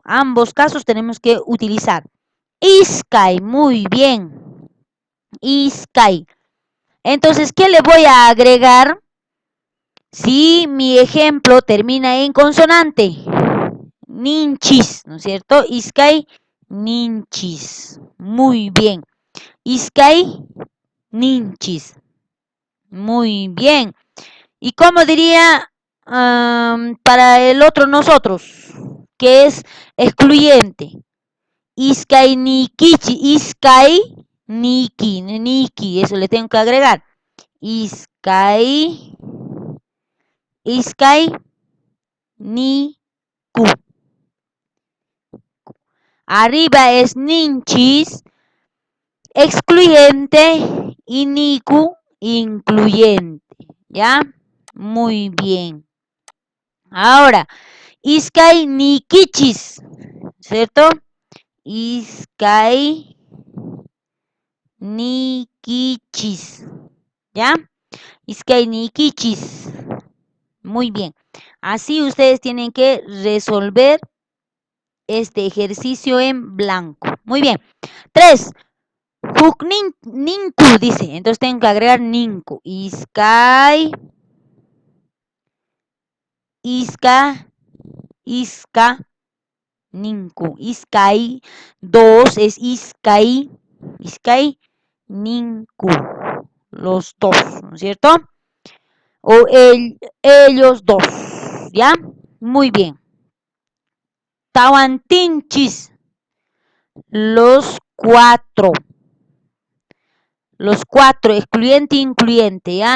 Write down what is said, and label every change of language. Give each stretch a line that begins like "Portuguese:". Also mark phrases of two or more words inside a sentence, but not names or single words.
Spanish: Ambos casos tenemos que utilizar.
Quechua: Iskay,
Spanish: muy bien.
Quechua: Iskay.
Spanish: Entonces, ¿qué le voy a agregar si mi ejemplo termina en consonante? Ninchis, ¿no es cierto?
Quechua: Iskay, ninchis.
Spanish: Muy bien.
Quechua: Iskay, ninchis.
Spanish: Muy bien. ¿Y cómo diría para el otro nosotros? Que es excluyente.
Quechua: Iskay nikichi. Iskay niki. Niki.
Spanish: Eso le tengo que agregar.
Quechua: Iskay. Iskay niku.
Spanish: Arriba es ninchis. Excluyente. Y niku. Incluyente. ¿Ya? Muy bien. Ahora,
Quechua: Iskay nikichis, ¿cierto? Iskay nikichis, ¿ya? Iskay nikichis.
Spanish: Muy bien. Así ustedes tienen que resolver este ejercicio en blanco. Muy bien. 3. Ninku dice. Entonces tengo que agregar ninku.
Quechua: Iskay. Iska. Ninku. Iskay. 2 es Iskay. Iskay. Ninku.
Spanish: Los dos, ¿no es cierto? O ellos dos. ¿Ya? Muy bien. Tahuantinchis. Los 4. Los 4, excluyente, incluyente, ¿ya?